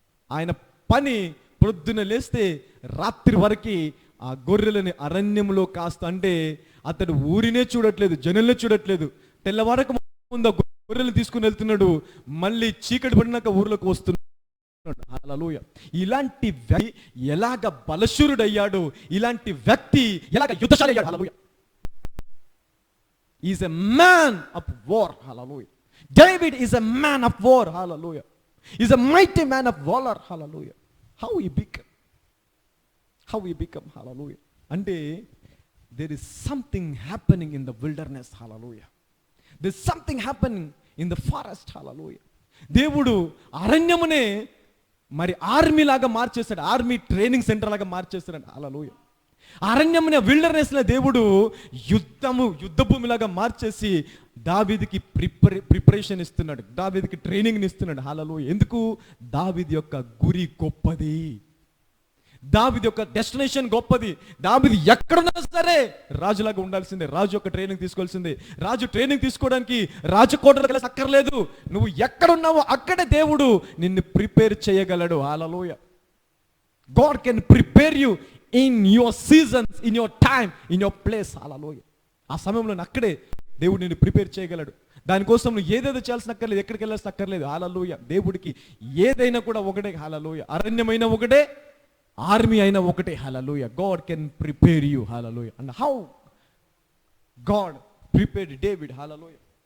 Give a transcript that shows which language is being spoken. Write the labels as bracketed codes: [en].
[te] ఆయన పని పొద్దున లేస్తే రాత్రి వరకు ఆ గొర్రెలని అరణ్యంలో కాస్త, అంటే అతడు ఊరినే చూడట్లేదు, జనుల్నే చూడట్లేదు. తెల్లవారకు ముందు ఆ గొర్రెలు తీసుకుని వెళ్తున్నాడు, మళ్ళీ చీకటి పడినాక ఊర్లోకి వస్తున్నాడు, హల్లెలూయా. ఇలాంటి వ్యక్తి ఎలాగ బలశూరుడయ్యాడు, ఇలాంటి వ్యక్తి ఎలాగ యుద్ధశాలి అయ్యాడు, హల్లెలూయా. [en] He is a man of war, hallelujah. David is a man of war, hallelujah. He is a mighty man of valor, hallelujah. How he become, hallelujah. Ante there is something happening in the wilderness, hallelujah. There is something happening in the forest, hallelujah. [te] దేవుడు అరణ్యమునే మరి army లాగా మార్చేస్తాడు, army training centre లాగా మార్చేస్తాడు, హల్లెలూయా. అరణ్యమునే wilderness లో దేవుడు యుద్ధ భూమిలాగా మార్చేసి దావీదుకి preparation ఇస్తున్నాడు, దావీదుకి training ఇస్తున్నాడు, హల్లెలూయా. ఎందుకు? దావీదు యొక్క గురి గొప్పది, దావీదు యొక్క డెస్టినేషన్ గొప్పది. దావీదు ఎక్కడున్నా సరే రాజులాగా ఉండాల్సిందే, రాజు యొక్క ట్రైనింగ్ తీసుకోవాల్సిందే. రాజు ట్రైనింగ్ తీసుకోవడానికి రాజకోటలకు వెళ్ళి అక్కర్లేదు. నువ్వు ఎక్కడున్నావో అక్కడే దేవుడు నిన్ను ప్రిపేర్ చేయగలడు. హల్లెలూయా. [en] God can prepare you in your seasons, in your time, in your place. [te] హల్లెలూయా. ఆ సమయంలో అక్కడే దేవుడు నిన్ను ప్రిపేర్ చేయగలడు. దానికోసం నువ్వు ఏదేదో చేయాల్సిన అక్కర్లేదు, ఎక్కడికి వెళ్ళాల్సిన అక్కర్లేదు. హల్లెలూయా. దేవుడికి ఏదైనా కూడా ఒకటే. హల్లెలూయా. అరణ్యమైన ఒకటే, ఆర్మీ అయినా ఒకటే. హల్లెలూయా. [en] God can prepare you. Hallelujah. And how God prepared David. Hallelujah.